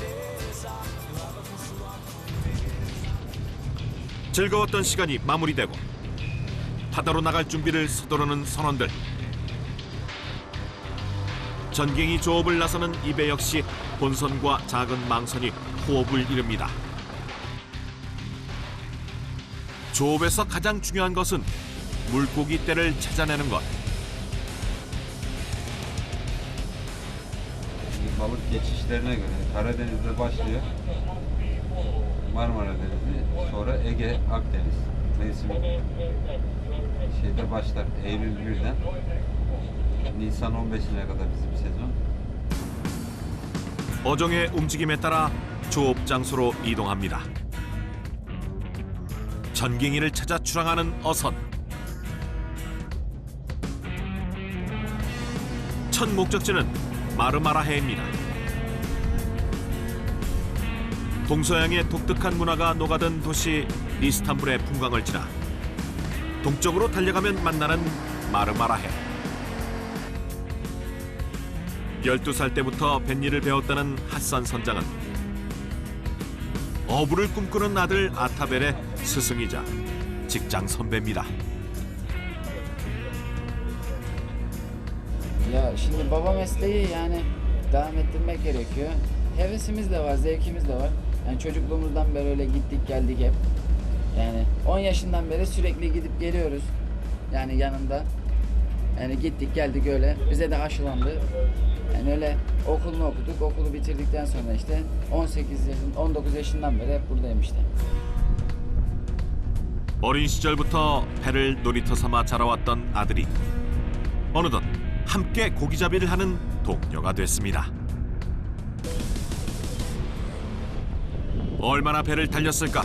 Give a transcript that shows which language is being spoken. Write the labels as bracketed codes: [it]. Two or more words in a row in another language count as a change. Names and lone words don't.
[ko] 즐거웠던 시간이 마무리되고 바다로 나갈 준비를 서두르는 선원들. 전갱이 조업을 나서는 이 배 역시 본선과 작은 망선이 호흡을 이룹니다. 조업에서 가장 중요한 것은 물고기 떼를 찾아내는 것. [tr] Balık geçişlerine göre Karadeniz'de başlıyor. Marmara Denizi, sonra Ege, Akdeniz. Mevsim başlar. Eylül 1'den Nisan 15'ine kadar bizim sezon. [ko] 어종의 움직임에 따라 조업 장소로 이동합니다. 전갱이를 찾아 출항하는 어선. 첫 목적지는 마르마라 해입니다. 동서양의 독특한 문화가 녹아든 도시 이스탄불의 풍광을 지나 동쪽으로 달려가면 만나는 마르마라 해. 12살 때부터 뱃일을 배웠다는 핫산 선장은 어부를 꿈꾸는 아들 아타벨의 스승이자 직장 선배입니다. [tr] Ya şimdi baba mesleği yani devam ettirmek gerekiyor. Hevesimiz de var, zevkimiz de var. Yani çocukluğumuzdan beri öyle gittik geldik hep. Yani 10 yaşından beri sürekli gidip geliyoruz. Yani yanında. Yani gittik geldik öyle. Bize de aşılandı. Yani öyle okulunu okuduk. Okulu bitirdikten sonra işte 19 yaşından beri hep buradayım işte. [ko] 어린 시절부터 배를 놀이터 삼아 자라왔던 아들이 어느덧 함께 고기잡이를 하는 동료가 됐습니다. 얼마나 배를 달렸을까?